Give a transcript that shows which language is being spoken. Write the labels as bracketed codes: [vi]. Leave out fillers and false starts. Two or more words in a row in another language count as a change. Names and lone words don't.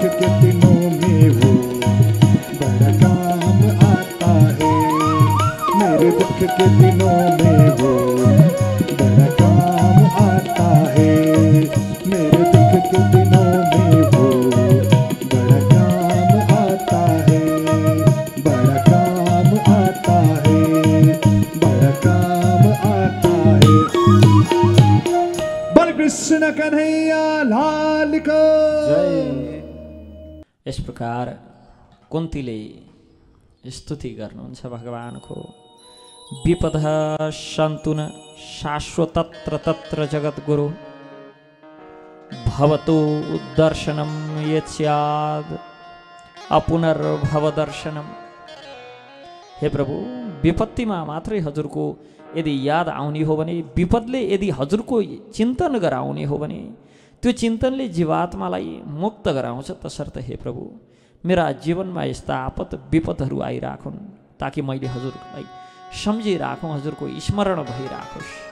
[hi] के दिनों में वो बड़ा काम आता है, मेरे दुख के दिनों में वो बड़ा काम आता है, मेरे दुख के दिनों में वो बड़ा काम आता है, बड़ा काम आता है, बड़ा काम आता है। बोल कृष्ण कन्हैया लाल को [ne] जय। [hi] इस प्रकार [ne] कुन्तीले स्तुति गर्नुहुन्छ भगवानको। [sa] विपदः सन्तु न शाश्वतत्र तत्र जगद्गुरु, भवतु दर्शनं यत् स्यात् अपुनर्भव दर्शनम। [ne] हे प्रभु, विपत्तिमा मात्रै हजुरको यदि याद आउने हो भने, विपदले यदि हजुरको चिन्तन गराउने हो भने, त्यो चिन्तनले जीवात्मालाई मुक्त गराउँछ। तसर्थ हे प्रभु, मेरा जीवनमा यस्ता आपत विपदहरू आइराखुन् ताकि मैले हजुरलाई सम्झिराखौँ, हजुरको स्मरण भइराखोस्।